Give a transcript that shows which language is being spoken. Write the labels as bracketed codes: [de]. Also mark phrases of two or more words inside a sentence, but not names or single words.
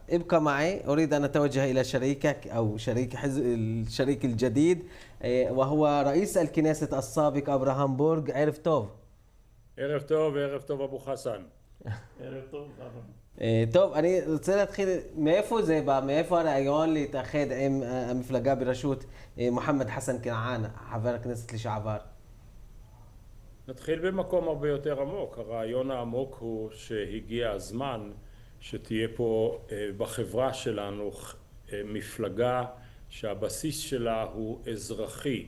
[ar] ابقى معي، أريد أن أتوجه إلى شريكك أو الشريك الجديد، وهو رئيس الكنيسة السابق أبراهام بورغ. [he] عرف טוב. ערב טוב אבו חסן. ערב טוב, אברהם. טוב, אני רוצה להתחיל, מאיפה זה בא, מאיפה הרעיון להתאחד עם המפלגה בראשות מוחמד חסן כנעאן, חבר הכנסת לשעבר? נתחיל במקום הרבה יותר עמוק. הרעיון העמוק הוא שהגיע הזמן שתהיה פה בחברה שלנו מפלגה שהבסיס שלה הוא אזרחי.